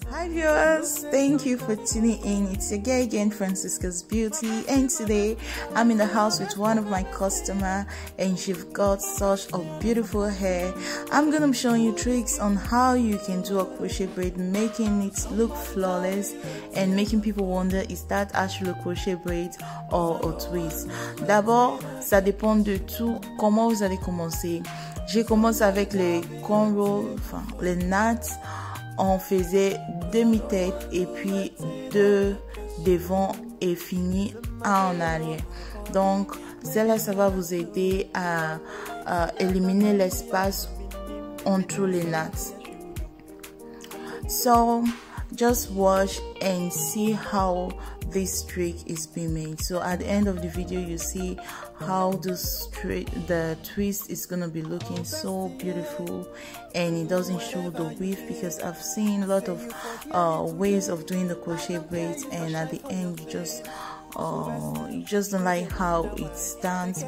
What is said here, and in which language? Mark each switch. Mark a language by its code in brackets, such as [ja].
[en] Hi viewers, thank you for tuning in. It's your girl again, Francisca's Beauty, and today I'm in the house with one of my customers, and she's got such a beautiful hair. I'm gonna be showing you tricks on how you can do a crochet braid, making it look flawless and making people wonder, is that actually a crochet braid or a twist? [fr] D'abord, ça dépend de tout comment vous allez commencer. J'ai commencé avec les cornrows, enfin les nattes. On faisait demi-tête et puis deux devant et fini en arrière. Donc cela, ça va vous aider à éliminer l'espace entre les nattes. [en] So just watch and see how this trick is being made. So at the end of the video, you see how the twist is gonna be looking so beautiful, and it doesn't show the weave, because I've seen a lot of ways of doing the crochet braids, and at the end you just don't like how it stands.